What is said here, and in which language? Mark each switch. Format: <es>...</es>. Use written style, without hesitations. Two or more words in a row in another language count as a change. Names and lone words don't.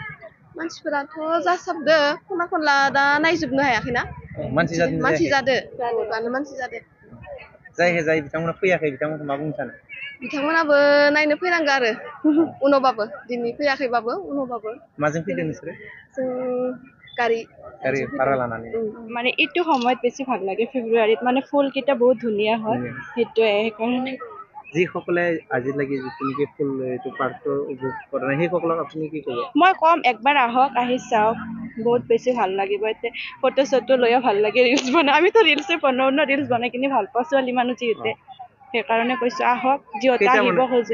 <brx>मानसिफोराथ' जासाबदो खना खनला दा नायजोबनो हायाखैना मानसि जादो मानसि जादो जाय बिथांमोना फैयाखै बिथांमोनखौ मा बुंनो सानो? बिथांमोनाबो नायनो फैनांगौ आरो उनावबाबो दिनै फैयाखैबाबो उनावबाबो माजों फैदों नोंसोरो? जों गारि भारा लानानै</brx> <as>মানে এইটো সময়ত বেছি ভাল লাগে ফেব্ৰুৱাৰীত মানে ফুলকেইটা বহুত ধুনীয়া হয় সেইটোৱে সেইকাৰণে যিসকলে আজিলৈকে যিখিনি ফুল এইটো পাৰ্কটো উপভোগ কৰা নাই সেইসকলক আপুনি কি ক'ব? মই কম একবাৰ আহক আহি চাওক বহুত বেছি ভাল লাগিব এতিয়া ফটো চটো লৈও ভাল লাগে ৰিলচ বনাই আমিতো ৰিলচে বনাওঁ ন ৰিলচ বনাই কিনি ভাল পাওঁ ছোৱালী মানুহ যিহেতু সেইকাৰণে কৈছো আহক যিহেতু আহিব খোজে</as>